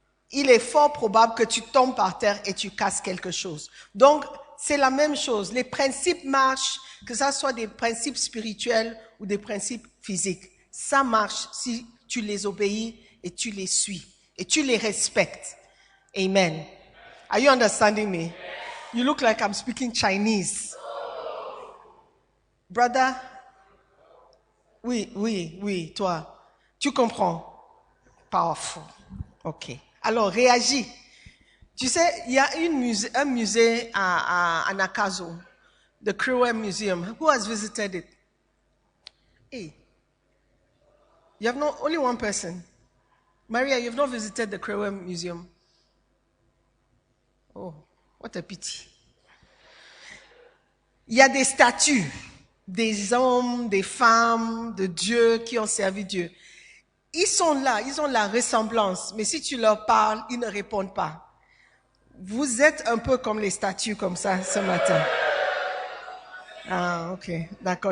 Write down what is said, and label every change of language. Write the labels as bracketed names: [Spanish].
[French] Il est fort probable que tu tombes par terre et tu casses quelque chose. Donc, c'est la même chose. Les principes marchent, que ça soit des principes spirituels ou des principes physiques. Ça marche si tu les obéis et tu les suis. Et tu les respectes. Amen. [English] Are you understanding me? You look like I'm speaking Chinese. [French] Brother? Oui, toi. Tu comprends? Powerful. Ok. Alors, réagis. Tu sais, il y a un musée à Nakazo, the Crewe Museum. [English] Who has visited it? Hey. You have only one person. Maria, you have not visited the Crewe Museum. Oh, what a pity. [French] Il y a des statues des hommes, des femmes, de Dieu qui ont servi Dieu. ils sont là, ils ont la ressemblance, mais si tu leur parles, ils ne répondent pas. Vous êtes un peu comme les statues comme ça ce matin. Ah, ok, d'accord.